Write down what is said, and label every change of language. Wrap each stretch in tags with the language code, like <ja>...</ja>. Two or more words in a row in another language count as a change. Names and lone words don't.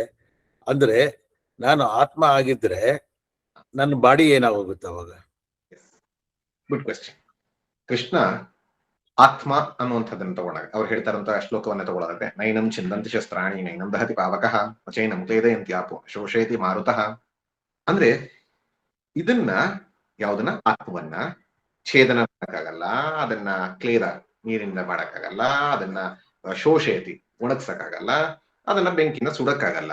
<kn>ಅಂದ್ರೆ ನಾನು ಆತ್ಮ ಆಗಿದ್ರೆ ನನ್ನ ಬಾಡಿ ಏನಾಗೋಗುತ್ತೆ ಅವಾಗ?</kn> <en>good question.</en> <kn>ಕೃಷ್ಣ ಆತ್ಮ ಅನ್ನುವಂಥದ್ದನ್ನು ತಗೊಂಡಾಗ ಅವ್ರು ಹೇಳ್ತಾರಂತ ಶ್ಲೋಕವನ್ನ ತಗೊಳ್ಳೋದಾದ್ರೆ,</kn> <sa>ನೈನಂ ಚಿಂದಂತಿ ಶಸ್ತ್ರಾಣಿ ನೈನಂ ದಹತಿ ಪಾವಕಃ ವಚೈನಂ ಕ್ಲೇದಯಂತಿ ಆಪೋ ಶೋಷಯತಿ ಮಾರುತಃ.</sa> <kn>ಅಂದ್ರೆ ಇದನ್ನ ಯಾವುದನ್ನ, ಆತ್ಮವನ್ನ ಛೇದನ ಮಾಡಕ್ಕಾಗಲ್ಲ, ಅದನ್ನ ಕ್ಲೇದ ನೀರಿಂದ ಮಾಡಕ್ಕಾಗಲ್ಲ, ಅದನ್ನ ಶೋಷಯತಿ ಒಣಗ್ಸಕ್ಕಾಗಲ್ಲ, ಅದನ್ನ ಬೆಂಕಿನ ಸುಡಕ್ಕಾಗಲ್ಲ.</kn>